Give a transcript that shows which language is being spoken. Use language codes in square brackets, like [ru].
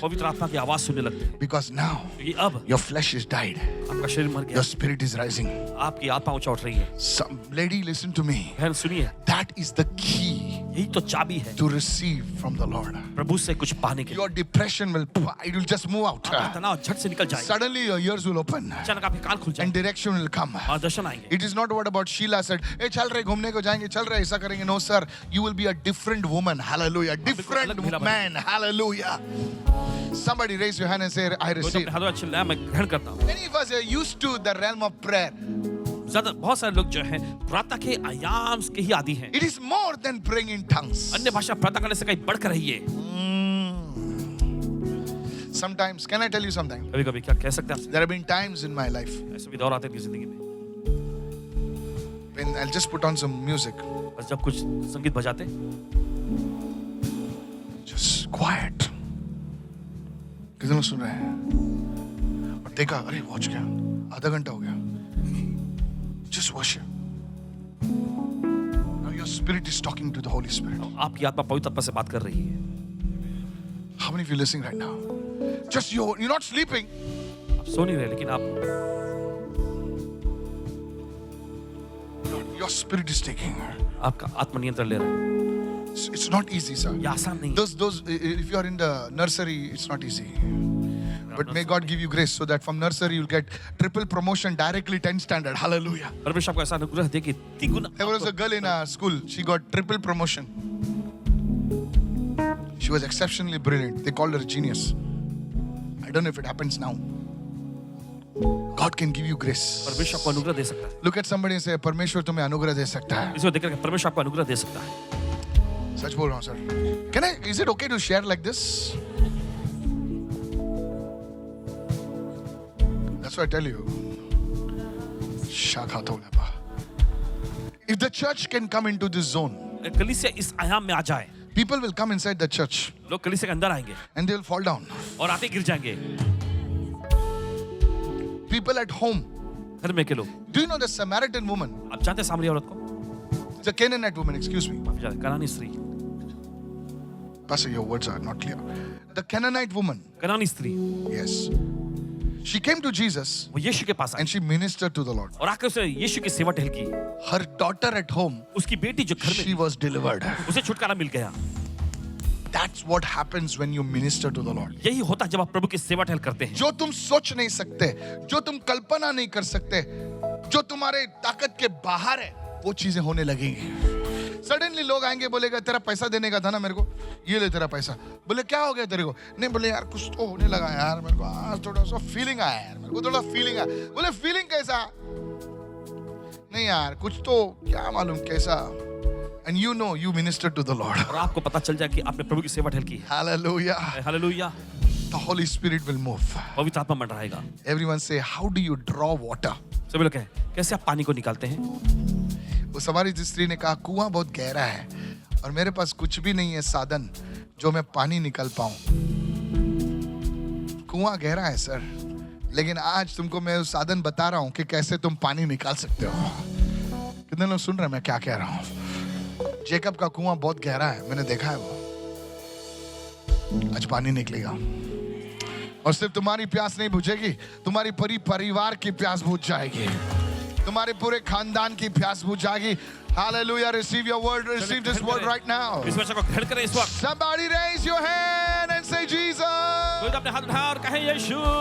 [hi] पवित्र आत्मा की आवाज सुनने लगते हैं। [en] Because now [hi] क्योंकि अब [en] your flesh is died. [hi] आपका शरीर मर गया, [en] Your spirit is rising. [hi] आपकी आत्मा ऊंचा उठ रही है। [en] Some lady, listen to me. [hi] बहन सुनिए, [en] That is the key [hi] यही तो चाबी है [en] to receive from the Lord. [hi] प्रभु से कुछ पाने के लिए। [en] Your depression will, it will just move out. [hi] आपका तनाव झट से निकल जाएगा, [en] Suddenly your ears will open [hi] अचानक आपके कान खुल [en] and [hi] जाएंगे [en] direction will come. [hi] और दर्शन आएंगे। [en] It is not what about Sheila said, hey, [hi] चल रहे घूमने को जाएंगे, चल रहे ऐसा करेंगे. [en] No sir, you will be a different woman. Hallelujah. Different man. Hallelujah. Somebody raise your hand and say, I [hi] कोई तो [en] receive. [hi] अपने हाथों में चिल्लाया, मैं ग्रहण करता हूँ। [en] Many of us are used to the realm of prayer. [hi] बहुत सारे लोग जो हैं प्रार्थना के आयाम के ही आदी हैं। [en] It is more than praying in tongues. [hi] अन्य भाषा प्रार्थना करने से कहीं बढ़कर रही है। [en] Sometimes, can I tell you something? [hi] कभी-कभी क्या कह सकते हैं आपसे? [en] There have been times in my life [hi] ऐसे भी दौर आते हैं जिंदगी में, [en] when I'll just put on some music, [hi] बस जब कुछ संगीत बजाते, [en] just quiet. [hi] कितने लोग सुन रहे हैं? और देखा, अरे वॉच गया, आधा घंटा हो गया. [en] Just worship. Now your spirit is talking to the Holy Spirit. [hi] आपकी आत्मा पवित्र आत्मा से बात कर रही है। [en] How many of you listening right now? Just you're not sleeping. [hi] आप सो नहीं रहे, लेकिन आप [en] Your spirit is taking. [hi] आपका आत्मा नियंत्रण ले रहा है। [en] it's not easy, sir. [hi] ये आसान नहीं है। [en] Those if you are in the nursery, it's not easy. But may God give you grace so that from nursery you'll get triple promotion directly 10 standard. Hallelujah. [hi] परमेश्वर आपको ऐसा अनुग्रह दे कि तिगुना [en] There was a girl in our school. She got triple promotion. She was exceptionally brilliant. They called her a genius. I don't know if it happens now. God can give you grace. [hi] परमेश्वर आपको अनुग्रह दे सकता है। [en] Look at somebody and say, [hi] परमेश्वर तुम्हें अनुग्रह दे सकता है। इसको देखकर परमेश्वर आपको अनुग्रह दे सकता है। सच बोल रहा हूँ sir. [en] Can I? Is it okay to share like this? That's what I tell you. Shakatolaba. If the church can come into this zone, [hi] कलीसिया इस आयाम में आ जाए, [en] people will come inside the church [hi] लोग कलीसिया के अंदर आएंगे [en] and they will fall down. [hi] और आते गिर जाएंगे। [en] People at home. [hi] घर में के लोग, [en] Do you know the Samaritan woman? [hi] आप जानते हैं सामरी औरत को? [en] The Canaanite woman, excuse me. [hi] माफी चाहते हैं, कनानी स्त्री, [en] Pastor, your words are not clear. The Canaanite woman, [hi] कनानी स्त्री, [en] yes. She came to Jesus [hi] वो यीशु के पास आई [en] and she ministered to the Lord. [hi] और आकर उसने यीशु की सेवा टहल की। [en] Her daughter at home, [hi] उसकी बेटी जो घर में [en] she was delivered. [hi] थी, उसे छुटकारा मिल गया। [en] That's what happens when you minister to the Lord. [hi] यही होता है जब आप प्रभु की सेवा टहल करते हैं। जो तुम सोच नहीं सकते, जो तुम कल्पना नहीं कर सकते, जो तुम्हारे ताकत के बाहर है, वो चीजें होने लगेंगी। सडनली लोग आएंगे, बोलेगा तेरा पैसा देने का था ना मेरे को, ये ले तेरा पैसा। बोले क्या हो गया तेरे को? नहीं, बोले यार कुछ तो होने लगा यार, मेरे को आज थोड़ा सा फीलिंग आया यार, मेरे को थोड़ा फीलिंग आया। बोले फीलिंग कैसा? नहीं यार कुछ तो क्या मालूम कैसा। [en] And you know you minister to the Lord. [hi] और आपको पता चल जाए कि आपने प्रभु की सेवा टहल की। [en] Hallelujah. [hi] Hallelujah. [en] The Holy Spirit will move. [hi] पवित्र आत्मा मंड रहेगा। [en] Everyone say, how do you draw water? [hi] सभी लोग कहें, कैसे आप पानी को निकालते हैं? उस हमारी स्त्री ने कहा कुआं बहुत गहरा है और मेरे पास कुछ भी नहीं है साधन जो मैं पानी निकाल पाऊं। कुआं गहरा है सर, लेकिन आज तुमको मैं उस साधन बता रहा हूं कि कैसे तुम पानी निकाल सकते हो। कितने लोग सुन रहे हैं मैं क्या कह रहा हूं? जेकब का कुआं बहुत गहरा है, मैंने देखा है वो। आज पानी निकलेगा और सिर्फ तुम्हारी प्यास नहीं बुझेगी, तुम्हारी पूरी परिवार की प्यास बुझ जाएगी, तुम्हारे पूरे खानदान की प्यास बुझ जाएगी। [en] Hallelujah, receive your word, receive this word right now. [hi] इस वचन को ग्रहण करें इस वक्त। [en] Somebody raise your hand and say Jesus. [hi] कोई तो अपने हाथ उठाए और कहे यीशु।